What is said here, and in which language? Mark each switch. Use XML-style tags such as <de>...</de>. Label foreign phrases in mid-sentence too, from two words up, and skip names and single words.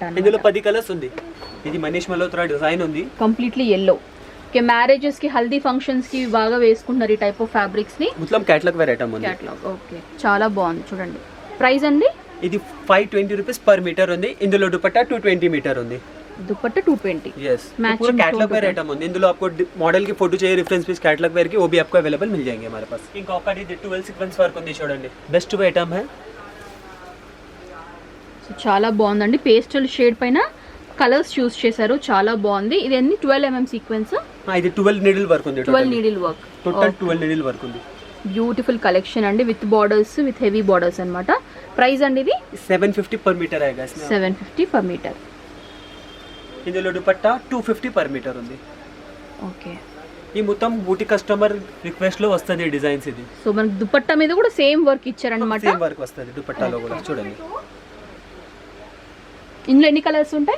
<te>ఇందులో 10 కలర్స్ ఉంది. ఇది మనీష్ మల్హోత్రా డిజైన్ ఉంది.</te> <en>completely yellow. okay.</en> <te>మ్యారేజెస్ కి, హల్దీ ఫంక్షన్స్ కి బాగా వేసుకుంటున్నారు ఈ</te> <en>type of fabrics</en> <te>ని. మొత్తం</te> <en>catalog wear item</en> <te>ఉంది. క్యాటలాగ్. ఓకే. చాలా బాగుంది చూడండి. ప్రైస్ అండి? ఇది 520</te> <en>rupees per meter</en> <te>ఉంది. ఇందులో దుపట్టా 220 మీటర్ ఉంది.</te> <hi>दुपट्टा 220 यस पूरा</hi> <en>catalog wear item</en> <te>ఉంది ఇందులో</te> <hi>आपको मॉडल की फोटो चाहिए</hi> <en>reference piece catalog wear</en> <hi>की वो भी आपको अवेलेबल मिल जाएंगे हमारे पास</hi> <te>ఇంకొకటి 12 సీక్వెన్స్ వర్క్ ఉంది చూడండి</te> <en>best item</en> <hi>है</hi> <te>సో చాలా బాగుందండి</te> <en>pastel shade</en> <te>పైన కలర్స్ చూస్ చేశారు చాలా బాగుంది ఇది అన్ని 12 mm సీక్వెన్స్ ఇది 12</te> <en>needle work</en> <te>ఉంది</te> <en>12 needle work total 12 needle work ఉంది beautiful collection అండి with borders with heavy borders అన్నమాట.</en> <te>ప్రైస్ అండి ఇది</te> <hi>750</hi> <en>per meter</en> <hi>आएगा इसमें.</hi> <en>750 per meter.</en> <te>ఇందులో దుపట్టా 250</te> <en>per meter</en> <te>ఉంది. ఓకే, ఈ మొత్తం బూటీ</te> <en>customer request</en> <te>లో వస్తుంది డిజైన్స్ ఇది. సో మనకి దుపట్టా మీద కూడా</te> <en>same work</en> <te>ఇచ్చారన్నమాట.</te> <en>same work</en> <te>వస్తుంది దుపట్టాలో కూడా చూడండి. ఇందులో ఎన్ని కలర్స్ ఉంటాయి?</te>